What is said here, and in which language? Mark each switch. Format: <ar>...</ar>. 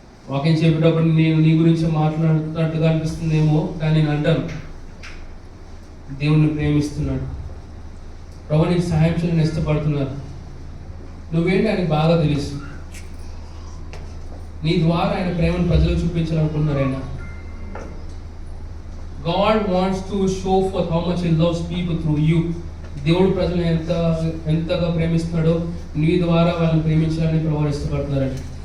<te>వాక్యం చెప్పేటప్పుడు నేను నీ గురించి మాట్లాడుతున్నట్టుగా అనిపిస్తుందేమో, కానీ నేను అంటాను దేవుణ్ణి ప్రేమిస్తున్నాడు. ప్రభు నీకు సహాయం చేయాలని ఇష్టపడుతున్నారు. నువ్వేంటి ఆయనకు బాగా తెలుసు. నీ ద్వారా ఆయన ప్రేమను ప్రజలకు చూపించాలనుకున్నారు ఆయన.</te> <en>God wants to show forth how much He loves people through you.</en> <te>దేవుడు ప్రజలను ఎంతగా ప్రేమిస్తున్నాడో నీ ద్వారా వాళ్ళని ప్రేమించాలని ప్రభు ఇష్టపడుతున్నారండి.</te>